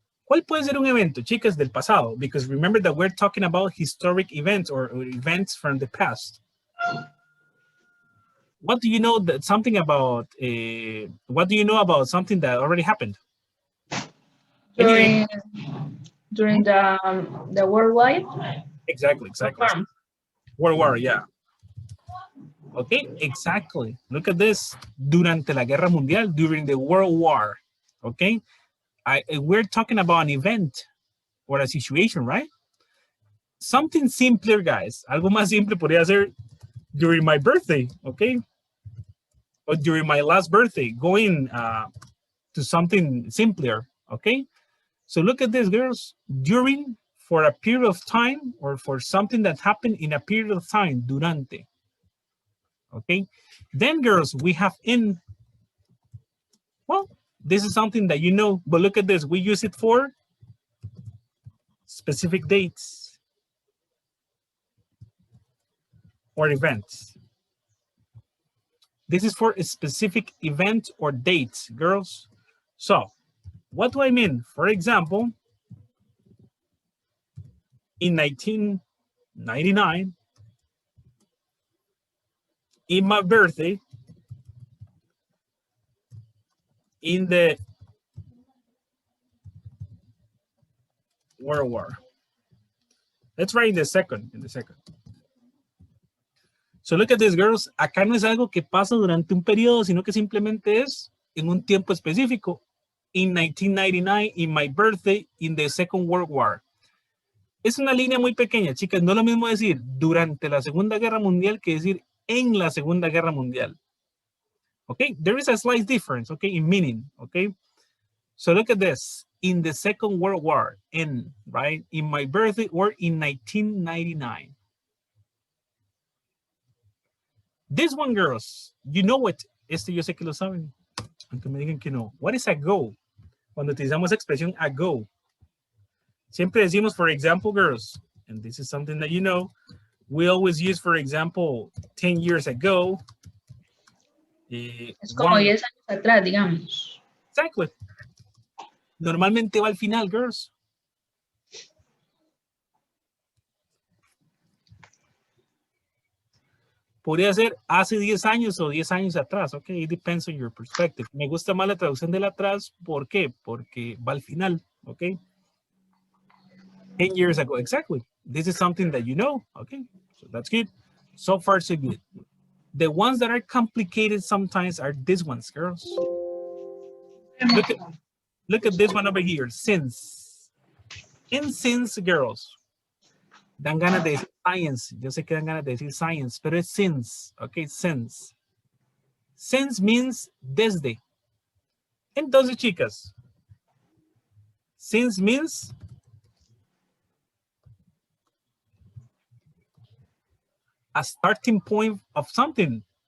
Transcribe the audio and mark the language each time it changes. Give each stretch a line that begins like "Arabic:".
Spanish: ¿Cuál puede ser un evento, chicas, del pasado?
English: Because remember that we're talking about historic events or events from the past. What do you know that something about, what do you know about something that already happened? During the worldwide. Exactly. World War, yeah. Okay, exactly. Look at this.
Spanish: Durante la Guerra Mundial,
English: during the World War. Okay, we're talking about an event or a situation, right? Something simpler, guys.
Spanish: Algo más simple podría ser
English: during my birthday,
Spanish: okay?
English: Or during my last birthday, going to something simpler, okay? So look at this, girls. During, for a period of time, or for something that happened in a period of time, durante. Okay, then girls, we have in. Well, this is something that you know, but look at this. We use it for specific dates or events. This is for a specific event or dates, girls. So what do I mean? For example, in 1999, in my birthday, in the World War. Let's write in the second. So look at this, girls.
Spanish: Acá no es algo que pasa durante un periodo, sino que simplemente es en un tiempo específico.
English: In 1999, in my birthday, in the Second World War.
Spanish: Es una línea muy pequeña, chicas. No es lo mismo decir durante la Segunda Guerra Mundial que decir en la Segunda Guerra Mundial.
English: Okay, there is a slight difference, okay, in meaning, okay? So look at this. In the Second World War, in, right? In my birthday or in 1999. This one, girls, you know it.
Spanish: Este yo sé que lo saben. Aunque me digan que no.
English: What is ago?
Spanish: Cuando utilizamos la expresión ago.
English: Siempre decimos, for example, girls, and this is something that you know, we always use, for example, 10 years ago.
Spanish: Es como 10 años atrás, digamos. Exactly. Normalmente va al final, girls. Podría ser hace 10 años o 10 años atrás, ok?
English: It depends on your perspective.
Spanish: Me gusta más la traducción del atrás, ¿por qué? Porque va al final, ok?
English: 10 years ago, exactly. This is something that you know, okay? So that's good. So far, so good. The ones that are complicated sometimes are these ones, girls. Look at this one over here, since. And since, girls.
Spanish: Dan ganas de decir science. Yo sé que dan ganas de decir science, pero es since, okay, since.
English: Since means desde.
Spanish: Entonces, chicas,
English: since means a starting point of something.